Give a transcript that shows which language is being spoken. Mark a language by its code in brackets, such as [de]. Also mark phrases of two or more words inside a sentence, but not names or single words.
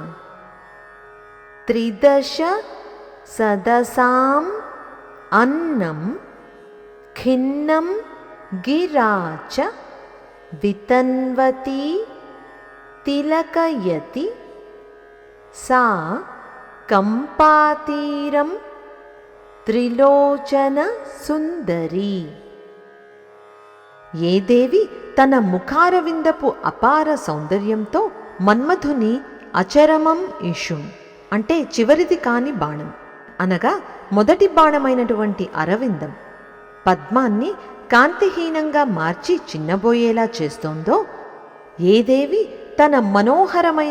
[sa] त्रिदशसदसाम् अन्नं खिन्नं गिरा च वितन्वती तिलकयति सा कम्पातीरं त्रिलोचनसुन्दरी। [te] ఏ దేవి తన ముఖారవిందపు అపార సౌందర్యంతో మన్మథుని [sa] అచరమం ఇషుం [te] అంటే చివరిది కాని బాణం అనగా మొదటి బాణమైనటువంటి అరవిందం పద్మాన్ని కాంతిహీనంగా మార్చి చిన్నబోయేలా చేస్తోందో, ఏ దేవి తన మనోహరమైన